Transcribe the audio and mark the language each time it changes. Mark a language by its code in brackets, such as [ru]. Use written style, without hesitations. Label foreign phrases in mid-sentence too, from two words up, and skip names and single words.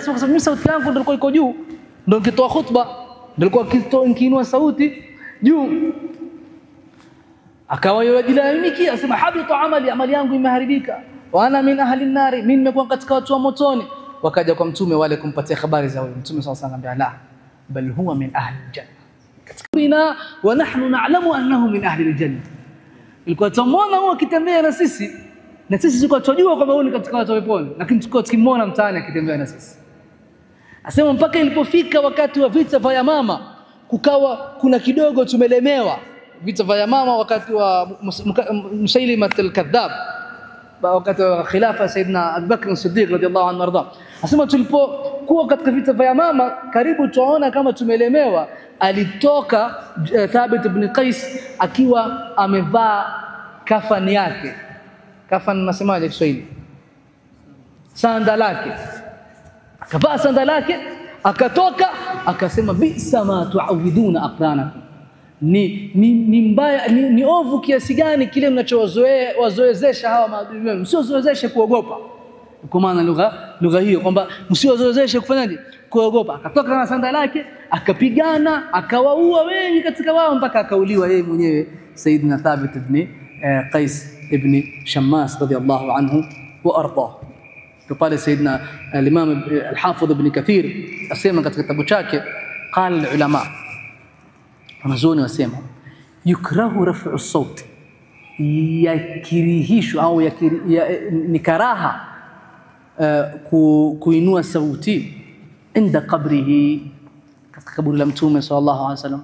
[sw] Sio kwa sababu mimi sauti yangu ndio ilikuwa iko juu, ndio nikitoa khutba ndio ilikuwa nikiinua sauti juu. Akawa yajilalamikia, asema habita amali yangu imeharibika. [ar] وأنا من أهل النار, [sw] mimi nimekuwa katika watu wa motoni. Wakaja kwa mtume wale kumpatia habari za huyo mtume [ar] صلى الله عليه وسلم لا بل هو من أهل الجنة ونحن نعلم أنه من أهل الجنة. [sw] Ilikuwa tumuona huyo akitembea na sisi tulikuwa tunajua kwamba huyo ni katika watu wa peponi, lakini tulikuwa tukimwona mtaani akitembea na sisi. Asema mpaka ilipofika wakati wa vita vya Yamama, kukawa kuna kidogo tumelemewa. Vita vya Yamama wakati wa Musailima al-Kadhab, wakati wa khilafa Sayyidina Abu Bakr as-Siddiq [ar] رضي الله عنه وأرضاه. [sw] Asema tulipokuwa katika vita vya Yamama, karibu tuona kama tumelemewa, alitoka Thabit ibn Qais akiwa amevaa kafani yake. Kafani nasemaje Kiswahili? Sanda lake. Akavaa sanda lake, akatoka akasema [ar] بئس ما تعودون أقرانكم. [sw] Ni mbaya, ni ovu kiasi gani kile mnachowazoezesha hawa maadui wenu, msiozoezeshe kuogopa. Kwa maana lugha hiyo kwamba msiozoezeshe kufanyaje? Kuogopa. Akatoka na sanda lake, akapigana, akawaua wengi katika wao mpaka akauliwa yeye mwenyewe Sayyidina Thabit ibn Qais ibn Shammas [ar] رضي الله عنه وأرضاه. [sw] Pale Sayyidina al-Imam al-Hafidh ibn Kathir asema katika kitabu chake, [ar] قال العلماء, [sw] wanazuoni wasema [ar] يكره رفع الصوت, [sw] yakirihishwa au ni karaha kuinua sauti [ar] عند قبره, [sw] katika kaburi la mtume [ar] صلى الله عليه وسلم.